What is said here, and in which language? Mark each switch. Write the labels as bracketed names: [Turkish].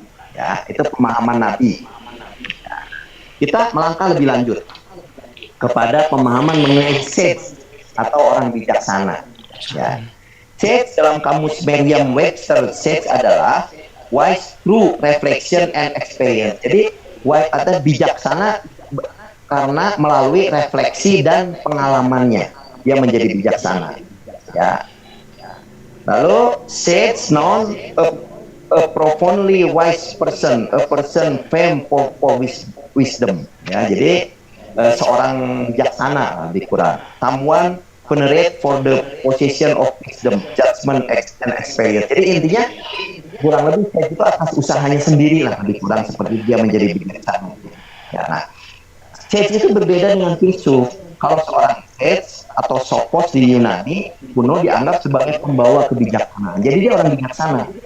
[Indonesian] Ya, itu pemahaman Nabi. Ya. Kita melangkah lebih lanjut kepada pemahaman mengenai sage atau orang bijaksana. Ya. Sage dalam kamus Merriam-Webster, sage adalah [English] wise through reflection and experience. [Indonesian] Jadi wise atau bijaksana karena melalui refleksi dan pengalamannya dia menjadi bijaksana. Ya. [English] Lalu sage known a profoundly wise person, a person famed for wisdom. [Indonesian] Ya, jadi seorang bijaksana lebih kurang. [English] Someone venerate for the possession of wisdom, judgment, and experience. [Indonesian] Jadi intinya kurang lebih saya itu atas usahanya sendiri lah lebih kurang seperti dia menjadi bijaksana. Ya, nah, sage itu berbeda dengan filsuf. Kalau seorang sage atau sophos di Yunani kuno dianggap sebagai pembawa kebijaksanaan. Jadi dia orang bijaksana.